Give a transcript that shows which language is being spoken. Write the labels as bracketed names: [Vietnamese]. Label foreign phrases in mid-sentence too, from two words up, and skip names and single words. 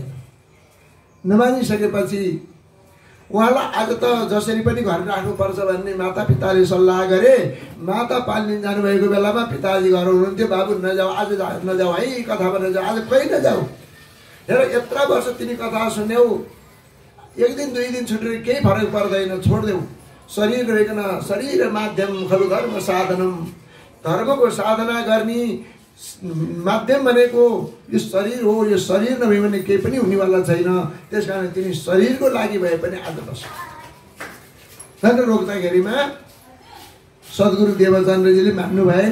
[Nepali] नमानिसकेपछि उहाँलाई आज त जसरी पनि घर राख्नुपर्छ भन्ने मातापिताले सल्लाह गरे। माता पाल्न जानुभएको बेलामा पिताजी घर हुनुहुन्थ्यो। बाबु नजाऊ, आज नजाऊ है, कथामा नजाऊ, आज कहीँ नजाऊ। हेर यत्र वर्ष तिमी कथा सुन्यौ, एक दिन दुई दिन छुटेर केही फरक पर्दैन, छोडिदेऊ। [Sanskrit] शरीर रहेकन शरीर माध्यम खलु धर्म साधनम, [Nepali] धर्मको साधना गर्ने माध्यम भनेको यो शरीर हो। यो शरीर नभए भने केही पनि हुनेवाला छैन। त्यस कारण तिमी शरीरको लागि भए पनि आज बस भनेर रोक्दाखेरिमा सद्गुरु देवचन्द्रजीले मान्नु भएन।